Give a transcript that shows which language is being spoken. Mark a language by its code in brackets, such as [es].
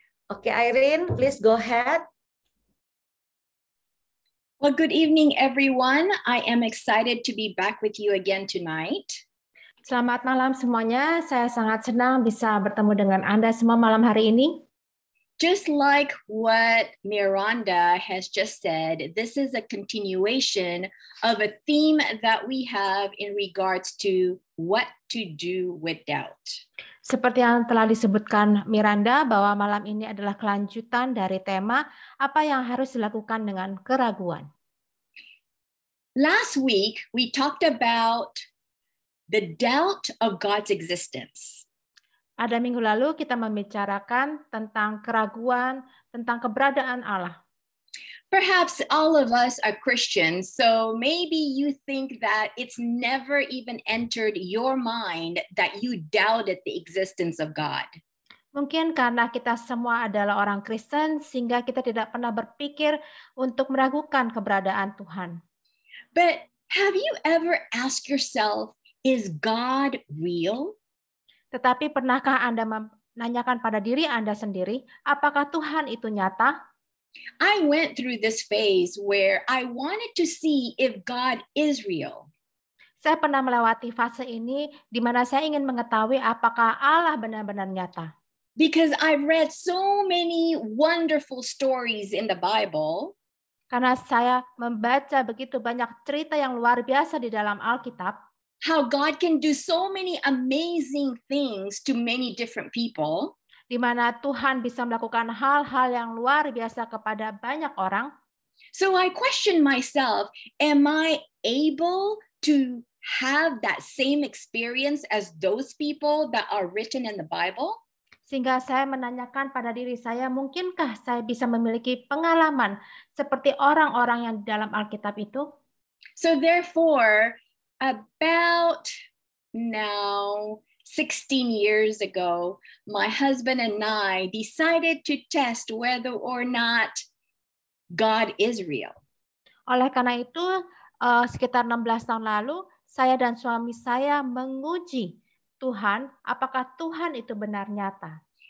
[en] Oke, Irene, please go ahead. Well, good evening, everyone. I am excited to be back with you again tonight. [id] Selamat malam semuanya. Saya sangat senang bisa bertemu dengan Anda semua malam hari ini. [en] Just like what Miranda has just said, this is a continuation of a theme that we have in regards to what to do with doubt. [id] Seperti yang telah disebutkan Miranda, bahwa malam ini adalah kelanjutan dari tema apa yang harus dilakukan dengan keraguan. [en] Last week, we talked about the doubt of God's existence. [id] Pada minggu lalu kita membicarakan tentang keraguan, tentang keberadaan Allah. [en] Perhaps all of us are Christians, so maybe you think that it's never even entered your mind that you doubted the existence of God. [id] Mungkin karena kita semua adalah orang Kristen, sehingga kita tidak pernah berpikir untuk meragukan keberadaan Tuhan. [en] But have you ever asked yourself, is God real? [id] Tetapi pernahkah Anda menanyakan pada diri Anda sendiri, apakah Tuhan itu nyata? [en] I went through this phase where I wanted to see if God is real. [id] Saya pernah melewati fase ini di mana saya ingin mengetahui apakah Allah benar-benar nyata. [en] Because I've read so many wonderful stories in the Bible. [id] Karena saya membaca begitu banyak cerita yang luar biasa di dalam Alkitab, [en] how God can do so many amazing things to many different people. [id] di mana Tuhan bisa melakukan hal-hal yang luar biasa kepada banyak orang. [en] So I question myself, am I able to have that same experience as those people that are written in the Bible? [id] Sehingga saya menanyakan pada diri saya, mungkinkah saya bisa memiliki pengalaman seperti orang-orang yang di dalam Alkitab itu? [en] So therefore, about now 16 years ago, my husband and I decided to test whether or not God is real. [id] Oleh karena itu, sekitar 16 tahun lalu, saya dan suami saya menguji Tuhan, apakah Tuhan itu benar nyata?